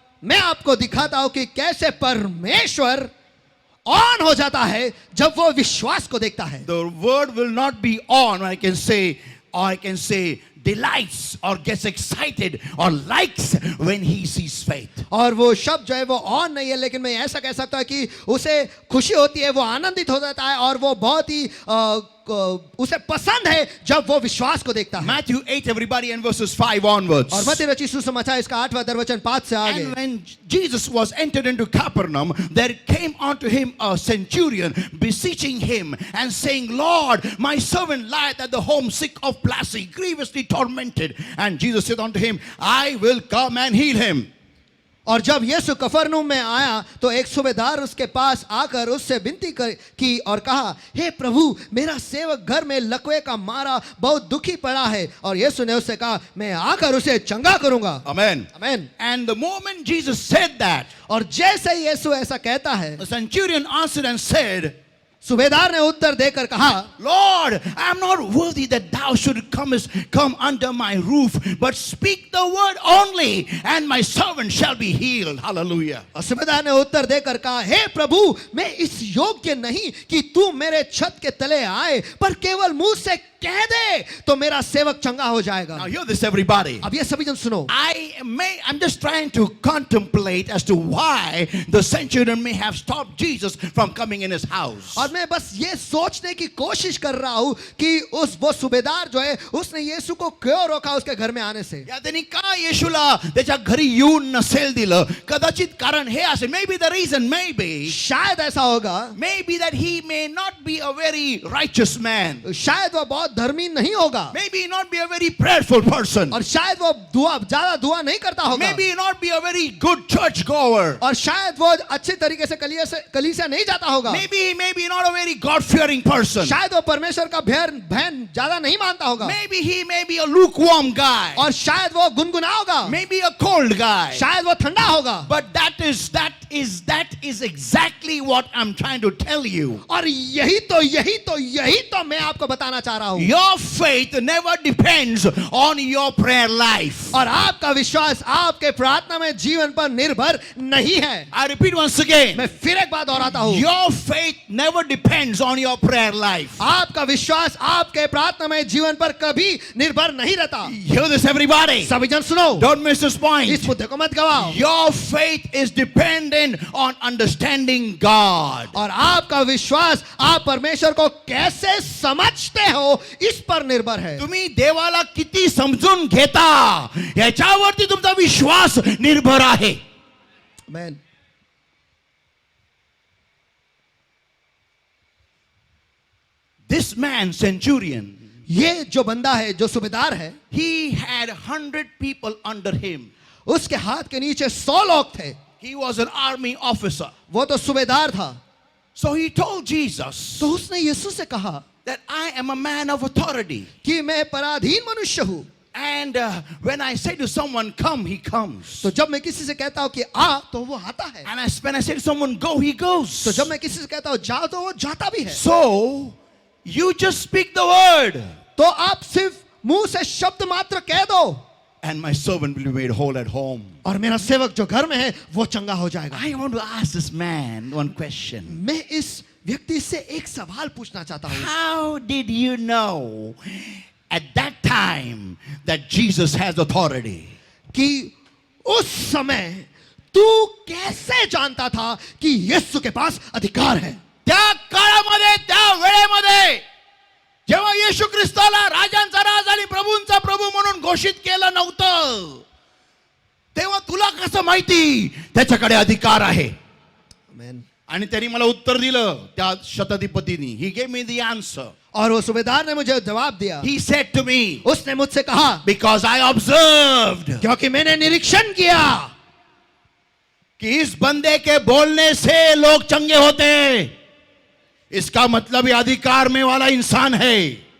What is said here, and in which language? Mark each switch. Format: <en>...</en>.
<hi>मैं आपको दिखाता हूं कि कैसे परमेश्वर ऑन हो जाता है जब वो विश्वास को देखता है.</hi> <en>The word will not be on, or I can say delights or gets excited or likes when he sees faith.</en> <hi>और वो शब्द जो है वो ऑन नहीं है, लेकिन मैं ऐसा कह सकता हूं कि उसे खुशी होती है, वो आनंदित हो जाता है और वो बहुत ही उसे पसंद है जब वो विश्वास को देखता है.</hi> <en>Matthew 8, everybody, and verses 5 onwards.</en> <hi>और मत्ती रचित सुसमाचार इसका 8वां दरवचन 5 से आगे.</hi> <en>And when Jesus was entered into Capernaum, there came unto him a centurion, beseeching him and saying, Lord, my servant lieth at the home sick of palsy, grievously tormented. And Jesus said unto him, I will come and heal him.</en> <hi>और जब यीशु कफरनहूम में आया तो एक सूबेदार उसके पास आकर उससे विनती की और कहा, हे प्रभु, मेरा सेवक घर में लकवे का मारा बहुत दुखी पड़ा है. और यीशु ने उससे कहा, मैं आकर उसे चंगा करूंगा.</hi> <en>Amen.</en> <hi>आमीन.</hi> <en>And the moment Jesus said that,</en> <hi>और जैसे ही यीशु ऐसा कहता है,</hi> <en>the centurion answered and said,</en> <hi>सूबेदार ने उत्तर देकर कहा,</hi> <en>Lord, I am not worthy that thou should come under my roof, but speak the word only, and my servant shall be healed. Hallelujah.</en> <hi>और सूबेदार ने उत्तर देकर कहा, हे प्रभु, मैं इस योग्य नहीं कि तू मेरे छत के तले आए, पर केवल मुंह से कह दे तो मेरा सेवक चंगा हो जाएगा.</hi> <en>Now hear this, everybody.</en> <hi>अब ये सभी जन सुनो.</hi> <en>I'm just trying to contemplate as to why the centurion may have stopped Jesus from coming in his house.</en> <hi>और मैं बस ये सोचने की कोशिश कर रहा हूं कि वो सूबेदार जो है उसने यीशु को क्यों रोका उसके घर में आने से.</hi> <mr>या त्यांनी का येशूला त्याच्या घरी येऊन नसेल दिलं? कदाचित कारण हे असेल.</mr> <en>Maybe the reason, maybe</en> <hi>शायद ऐसा होगा,</hi> <en>maybe that he may not be a very righteous man.</en> <hi>शायद वो बहुत धर्मी नहीं होगा.</hi> <en>Maybe not be a very prayerful person.</en> <hi>और शायद वो ज्यादा दुआ नहीं करता होगा.</hi> <en>Maybe not be a very good church goer.</en> <hi>और शायद वो अच्छे तरीके से कलीसिया नहीं जाता होगा.</hi> <en>Maybe not a very God fearing person.</en> <hi>शायद वो परमेश्वर का भय ज्यादा नहीं मानता होगा.</hi> <en>Maybe he may be a lukewarm guy.</en> <hi>और शायद वो गुनगुना होगा.</hi> <en>Maybe a cold guy.</en> <hi>शायद वो ठंडा होगा.</hi> <en>But that is exactly what I'm trying to tell you.</en> <hi>और यही तो मैं आपको बताना चाह रहा हूं.</hi> <en>Your faith never depends on your prayer life.</en> <hi>और आपका विश्वास आपके प्रार्थना में जीवन पर निर्भर नहीं है.</hi> <en>I repeat once again.</en> <hi>मैं फिर एक बात दोहराता हूं.</hi> <en>Your faith never depends on your prayer life.</en> <hi>आपका विश्वास आपके प्रार्थना में जीवन पर कभी निर्भर नहीं रहता.</hi> <en>Hear this, everybody.</en> <hi>सभी जन सुनो.</hi> <en>Don't miss this point.</en> <hi>इस मुद्दे को मत गवाओ.</hi> <en>Your faith is dependent on understanding God.</en> <hi>और आपका विश्वास आप परमेश्वर को कैसे समझते हो इस पर निर्भर है.</hi> <mr>तुम्ही देवाला किती समजून घेता याच्यावरती तुमचा विश्वास निर्भर आहे. आमेन.</mr> <en>This man, centurion,</en> <hi>ये जो बंदा है, जो सूबेदार है,</hi> <en>he had 100 people under him.</en> <hi>उसके हाथ के नीचे 100 लोग थे.</hi> <en>He was an army officer.</en> <hi>वो तो सूबेदार था.</hi> <en>So he told Jesus</en> <hi>तो उसने यीशु से कहा</hi> <en>that I am a man of authority.</en> <hi>कि मैं पराधीन मनुष्य हूं.</hi> <en>And when I say to someone, come, he comes.</en> <hi>तो जब मैं किसी से कहता हूं कि आ, तो वो आता है.</hi> <en>And when I say to someone, go, he goes.</en> <hi>तो जब मैं किसी से कहता हूं जाओ, तो वो जाता भी है.</hi> <en>So, you just speak the word.</en> <hi>तो आप सिर्फ मुंह से शब्द मात्र कह दो.</hi> <en>And my servant will be made whole at home.</en> <hi>और मेरा सेवक जो घर में है वो चंगा हो जाएगा.</hi> <en>I want to ask this man one question.</en> <hi>मैं इस व्यक्ति से एक सवाल पूछना चाहता हूं.</hi> <en>How did you know at that time that Jesus has authority?</en> <hi>कि उस समय तू कैसे जानता था कि यीशु के पास अधिकार है?</hi> <mr>त्या काळामध्ये, त्या वेळेमध्ये जेव्हा येशू ख्रिस्ताला राजांचा राज आणि प्रभूंचा प्रभू म्हणून घोषित केलं नव्हतं, तेव्हा तुला कसं माहिती त्याच्याकडे अधिकार आहे? आमेन. आणि त्यांनी मला उत्तर दिलं, त्या शताधिपतीनी.</mr> <en>He gave me the answer.</en> <hi>और वो सूबेदार ने मुझे जवाब दिया.</hi> <en>He said to me,</en> <hi>उसने मुझसे कहा,</hi> <en>because I observed,</en> <hi>क्योंकि मैंने निरीक्षण किया कि इस बंदे के बोलने से लोग चंगे होते हैं. इसका मतलब ये अधिकार में वाला इंसान है.</hi>